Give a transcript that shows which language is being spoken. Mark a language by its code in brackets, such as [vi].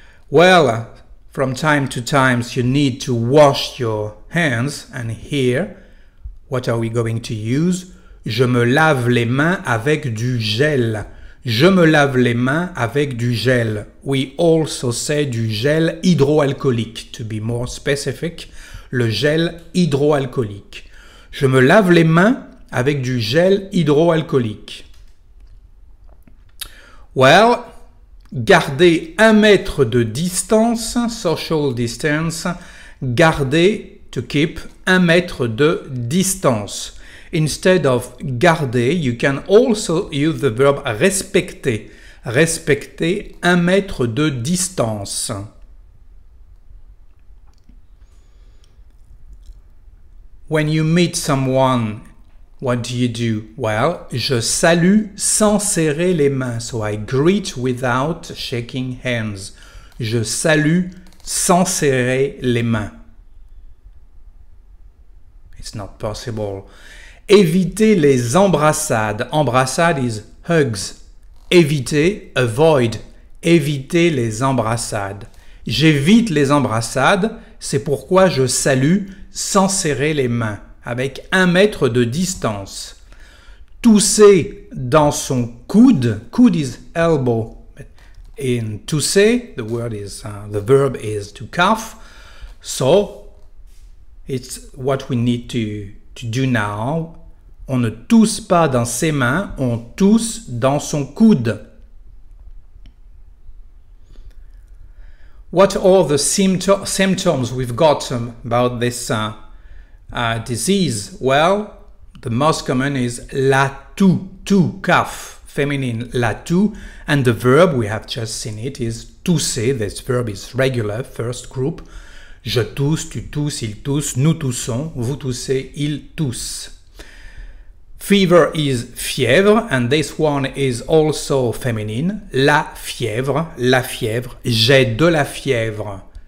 [en] Well, from time to time, you need to wash your hands. And here, what are we going to use? [fr] Je me lave les mains avec du gel. Je me lave les mains avec du gel. [en] We also say [fr] du gel hydroalcoolique. [en] To be more specific, [fr] le gel hydroalcoolique. Je me lave les mains avec du gel hydroalcoolique. Well, garder 1 mètre de distance, [en] social distance, [fr] garder, [en] to keep, [fr] 1 mètre de distance. [en] Instead of garder, you can also use the verb respecter. [fr] Respecter 1 mètre de distance. [en] When you meet someone, what do? [fr] Well, je salue sans serrer les mains. [en] So I greet without shaking hands. [fr] Je salue sans serrer les mains. [en] It's not possible. [fr] Éviter les embrassades. [en] Embrassade is hugs. Éviter, avoid. [fr] Éviter les embrassades. J'évite les embrassades, c'est pourquoi je salue sans serrer les mains, avec 1 mètre de distance. Tousser dans son coude. [en] Coude is elbow. In tousser, the verb is to cough. So, it's what we need to do now. [fr] On ne tousse pas dans ses mains, on tousse dans son coude. [en] What are the symptoms we've got about this disease? Well, the most common is la toux, cough, feminine la toux, and the verb, we have just seen it, is tousser. This verb is regular, first group. [fr] Je tousse, tu tousses, il tousse, nous toussons, vous toussez, il tousse. [en] Fever is fièvre, and this one is also feminine. [fr] La fièvre, j'ai de la fièvre.